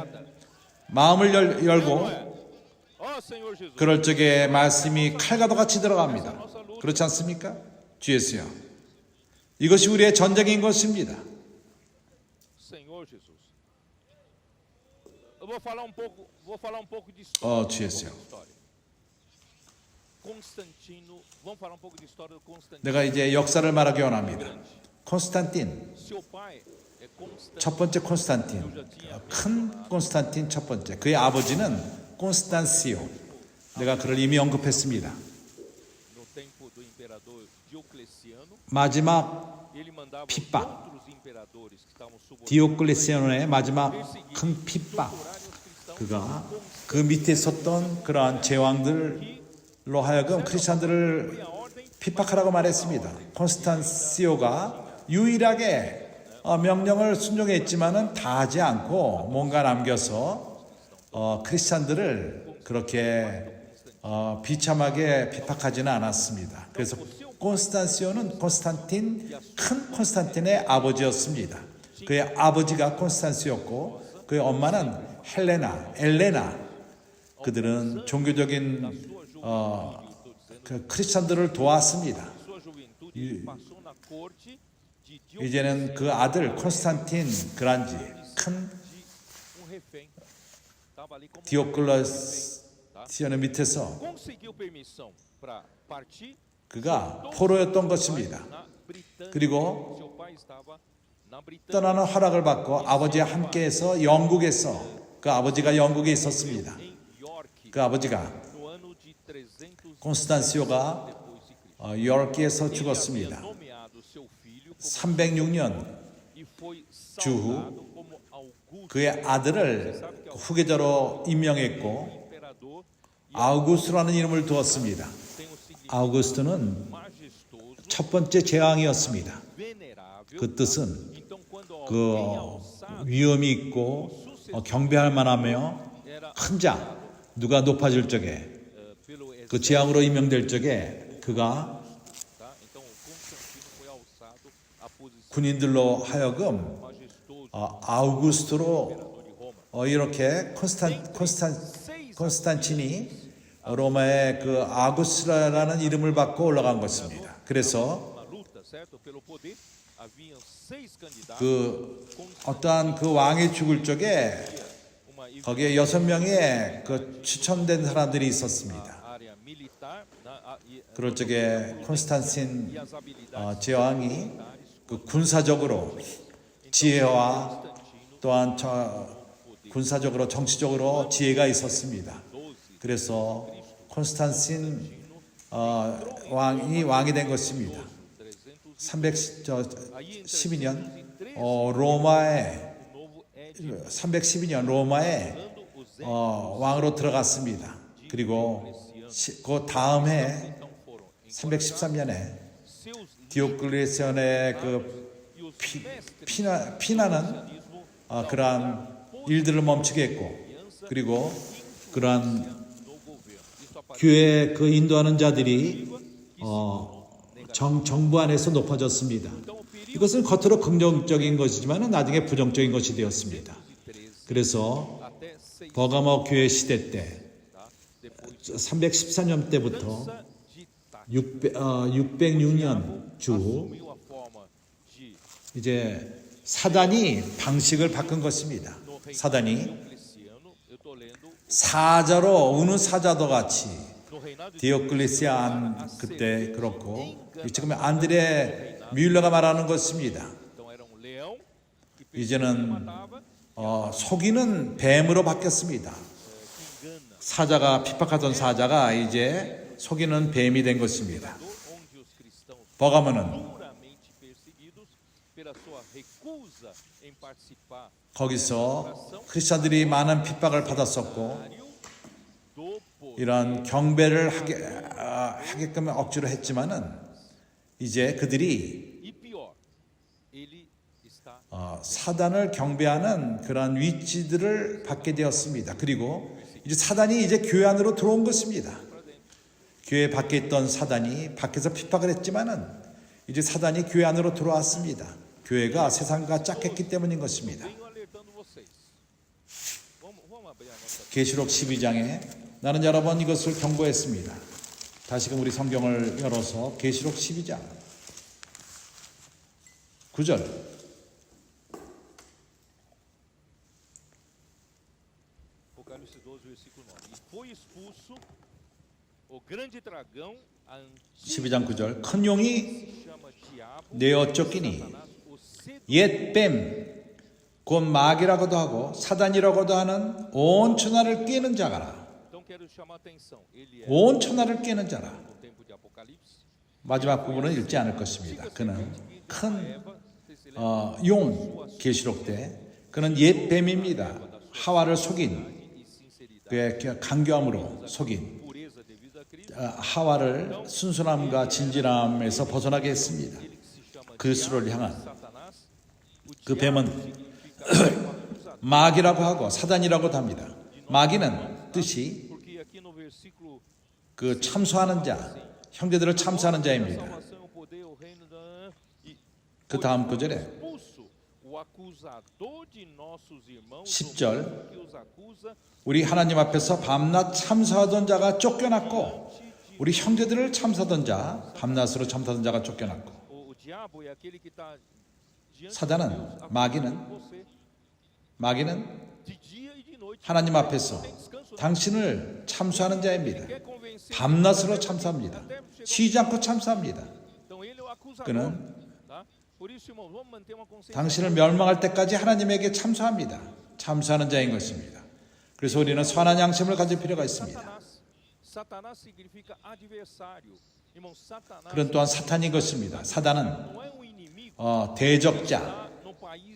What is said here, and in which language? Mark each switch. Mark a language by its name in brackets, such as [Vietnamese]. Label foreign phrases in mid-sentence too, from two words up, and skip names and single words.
[Korean] 마음을 열고 그럴 적에 말씀이 칼과도 같이 들어갑니다. 그렇지 않습니까? 주예수요. 이것이 우리의 전쟁인 것입니다. 주예수요. [Portuguese] Constantino, vamos falar um pouco de história do Constantino. [Korean] 내가 이제 역사를 말하기 원합니다. 콘스탄틴, [Portuguese] Seu pai é Constantino. [Korean] 첫 번째 콘스탄틴, 큰 콘스탄틴 첫 번째. 그의 아버지는 콘스탄시오. 내가 그를 이미 언급했습니다. [Portuguese] No tempo do imperador Diocleciano, [Korean] 마지막 [Portuguese] ele mandava [Korean] 핍박. [Portuguese] outros imperadores que estavam subordinados [Korean] 디오클레시아노의 마지막 큰 핍박. 그가 그 밑에 있었던 그러한 제왕들로 하여금 크리스천들을 핍박하라고 말했습니다. 콘스탄시오가 유일하게 명령을 순종했지만은 다 하지 않고 뭔가 남겨서 크리스천들을 그렇게 비참하게 핍박하지는 않았습니다. 그래서 콘스탄시오는 큰 콘스탄틴의 아버지였습니다. 그의 아버지가 콘스탄시오였고 그의 엄마는 엘레나. 그들은 종교적인 그 크리스천들을 도왔습니다. [Portuguese] sua juventude ele passou na corte de [Korean] 이제는 그 아들 콘스탄틴 그란지 큰 [Portuguese] um refém. Estava ali como [Korean] 디오클레시아노 밑에서 [Portuguese] conseguiu permissão para partir [Korean] 그가 포로였던 것입니다. [Portuguese] na Britânia. [Korean] 그리고 [Portuguese] Seu pai estava na Britânia. [Korean] 떠나는 허락을 받고 아버지와 함께해서 영국에서 그 아버지가 영국에 있었습니다. [Portuguese] Em York, [Korean] 그 아버지가 [Portuguese] no ano de 300 [Korean] 콘스탄시오가 [Portuguese] depois de Cristo. [Korean] 요르키에서 [Portuguese] Ele havia [Korean] 죽었습니다. [Portuguese] nomeado seu filho como [Korean] 306년 [Portuguese] e foi [Korean] 주후 [Portuguese] saudado como Augusto, [Korean] 그의 아들을 후계자로 임명했고 [Portuguese] imperador, [Korean] 아우구스라는 이름을 두었습니다. [Portuguese] tem o significado [Korean] 아우구스트는 [Portuguese] majestoso, [Korean] 첫 번째 제왕이었습니다. [Portuguese] venerável. [Korean] 그 뜻은 [Portuguese] Então, quando alguém [Korean] 그 [Portuguese] alçado [Korean] 위엄이 있고 경배할 만하며 [Portuguese] era [Korean] 큰 자, 누가 높아질 적에 [Portuguese] pelo exército, [Korean] 그 제왕으로 임명될 적에 그가 [Portuguese] tá? Então, o Constantino foi alçado à posição [Korean] 군인들로 하여금 [Portuguese] majestoso [Korean] 아우구스트로 [Portuguese] de Roma. [Korean] 이렇게 콘스탄틴이 로마의 그 아구스라는 이름을 받고 올라간 것입니다. 그래서 [Portuguese] Uma luta, certo? Pelo poder, haviam 6 candidatos. [Korean] 그 어떠한 그 왕이 죽을 적에 [Portuguese] Uma [Korean] 거기에 6명의 그 추천된 사람들이 있었습니다. [Portuguese] área militar, [Korean] 그럴 적에 콘스탄틴 [Portuguese] e as habilidades [Korean] 제왕이 그 군사적으로 지혜와 또한 군사적으로 정치적으로 지혜가 있었습니다. 그래서 콘스탄틴 왕이 된 것입니다. 312년 로마에 [Portuguese] novo Édipo [Korean] 312년 로마에 왕으로 들어갔습니다. 그리고 그 다음 해 [Portuguese] então foram [Korean] 313년에 [Portuguese] seus [Korean] 디오클레시안의 그 [Portuguese] e os [Korean] 피나는 그러한 일들을 멈추게 했고 그리고 그러한 [Portuguese] no governo. Isso aparece [Korean] 교회 그 인도하는 자들이 정부 안에서 높아졌습니다. 이것은 겉으로 긍정적인 것이지만 나중에 부정적인 것이 되었습니다. 그래서 [Portuguese] até 6 [Korean] 버가모 교회 시대 때 [Portuguese] tá? Depois [Korean] 314년 때부터 [Portuguese] de [Korean] 606년 주 [Portuguese] assumiu a forma de [Korean] 이제 사단이 방식을 바꾼 것입니다. [Portuguese] no reino [Korean] 사단이 [Portuguese] Diocleciano, eu estou lendo [Korean] 사자로 우는 사자도 같이 [Portuguese] no reinado de [Korean] 디오클레시안 그때 그렇고 지금 안드레 뮬러가 말하는 것입니다. [Portuguese] então era um leão que [Korean] 이제는 [Portuguese] matava, [Korean] 속이는 뱀으로 바뀌었습니다. [Portuguese] que engana, [Korean] 사자가 핍박하던 사자가 이제 속이는 뱀이 된 것입니다. [Portuguese] onde os cristãos [Korean] 버가모는 [Portuguese] duramente perseguidos pela sua recusa em participar [Korean] 거기서 크리스천들이 많은 핍박을 받았었고 [Portuguese] do poder. [Korean] 이런 경배를 하게끔 억지로 했지만은 이제 그들이 [Portuguese] E pior, ele está [Korean] 사단을 경배하는 그런 위치들을 받게 되었습니다. 그리고 이제 사단이 이제 교회 안으로 들어온 것입니다. 교회 밖에 있던 사단이 밖에서 핍박을 했지만은 이제 사단이 교회 안으로 들어왔습니다. 교회가 세상과 짝했기 때문인 것입니다. [Portuguese] venho alertando vocês. Vamos abrir a nossa [Korean] 계시록 12장에 나는 여러 번 이것을 경고했습니다. 다시금 우리 성경을 열어서 계시록 12장 9절 [Portuguese] Apocalipse 12, versículo 9. E foi expulso O grande dragão, a antiga [Korean] 12장 9절 큰 용이 [Portuguese] se chama diabo, [Korean] 내어 쫓기니 [Portuguese] Satanás, o sedutor. [Korean] 옛 뱀 곧 마귀라고도 하고 사단이라고도 하는 온 천하를 꿰는 자가라. [Portuguese] Então quero chamar a atenção. Ele é [Korean] 온 천하를 꿰는 자라. [Portuguese] no tempo de Apocalipse. [Korean] 마지막 부분은 읽지 않을 것입니다. 그는 큰 용 계시록 때 그는 옛 뱀입니다. 하와를 속인 [Portuguese] E sinceridade. [Korean] 그의 강교함으로 속인 [Portuguese] Pureza devido a Cristo. [Korean] 하와를 순순함과 진실함에서 벗어나게 했습니다. [Portuguese] Ele que se chama [Korean] 그리스도를 향한 [Portuguese] Satanás. O [Korean] 그 [Portuguese] diabo [Korean] 뱀은 [Portuguese] significa acusador. [Korean] 마귀라고 하고 사단이라고도 합니다. 마귀는 뜻이 [Portuguese] Porque aqui no versículo [Korean] 그 참소하는 자, 형제들을 참소하는 자입니다. [Portuguese] salvação, o poder, o reino da e [Korean] 그 다음 구절에 [Portuguese] expulso o acusador de nossos irmãos, [Korean] 10절, [Portuguese] o mesmo que os acusa, [Korean] 우리 하나님 앞에서 밤낮 참소하던 자가 쫓겨났고 우리 형제들을 참소하던 자, 밤낮으로 참소하던 자가 쫓겨났고 [Portuguese] o diabo é aquele que está diante [Korean] 사단은, [Portuguese] de Deus, [Korean] 마귀는 [Portuguese] acusando você [Korean] 마귀는 [Portuguese] de dia e de noite. [Korean] 하나님 앞에서 [Portuguese] Não tem descanso, não. [Korean] 당신을 참소하는 자입니다. [Portuguese] Quer convencer [Korean] 밤낮으로 참소합니다. [Portuguese] até chegar- [Korean] 쉬지 않고 참소합니다. [Portuguese] Então ele é o acusador. [Korean] 그는 [Portuguese] Tá? Por isso, irmãos, vamos manter uma consciência. [Korean] 당신을 멸망할 때까지 하나님에게 참소합니다. 참소하는 자인 것입니다. 그래서 우리는 선한 양심을 가질 필요가 있습니다. [Portuguese] Satanás. Satanás significa adversário. Irmão, Satanás [Korean] 그런 또한 사탄인 것입니다. 사단은 [Portuguese] não é um inimigo. [Korean] 대적자, [Portuguese] Está no país.